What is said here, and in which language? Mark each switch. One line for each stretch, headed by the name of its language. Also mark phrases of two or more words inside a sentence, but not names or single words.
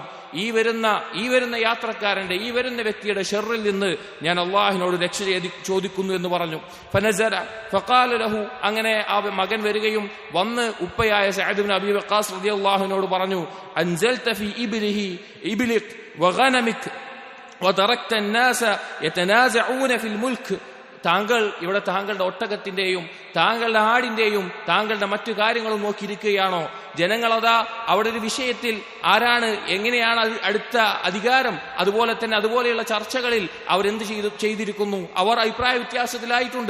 Malayalam: ഈ വരുന്ന യാത്രക്കാരന്റെ, ഈ വരുന്ന വ്യക്തിയുടെ ഷർറിൽ നിന്ന് ഞാൻ അല്ലാഹുവിനോട് രക്ഷ ചോദിക്കുന്നു എന്ന് പറഞ്ഞു.
Arabic: فنزل فقال له,
Malayalam: അങ്ങനെ ആ മകൻ വരികയും വന്ന് ഉപ്പയായ സഅദ് ബിൻ അബി വഖാസ് റളിയല്ലാഹുവിനോട് പറഞ്ഞു,
Arabic: أنزلت في إبلك وغنمك وتركت الناس يتنازعون في الملك.
Malayalam: താങ്കൾ ഇവിടെ താങ്കളുടെ ഒട്ടകത്തിന്റെയും താങ്കളുടെ ആടിന്റെയും താങ്കളുടെ മറ്റു കാര്യങ്ങളും നോക്കിയിരിക്കുകയാണോ? ജനങ്ങളതാ അവിടെ ഒരു വിഷയത്തിൽ ആരാണ്, എങ്ങനെയാണ് അടുത്ത അധികാരം, അതുപോലെ തന്നെ അതുപോലെയുള്ള ചർച്ചകളിൽ അവരെന്ത് ചെയ്തിരിക്കുന്നു, അവർ അഭിപ്രായ വ്യത്യാസത്തിലായിട്ടുണ്ട്.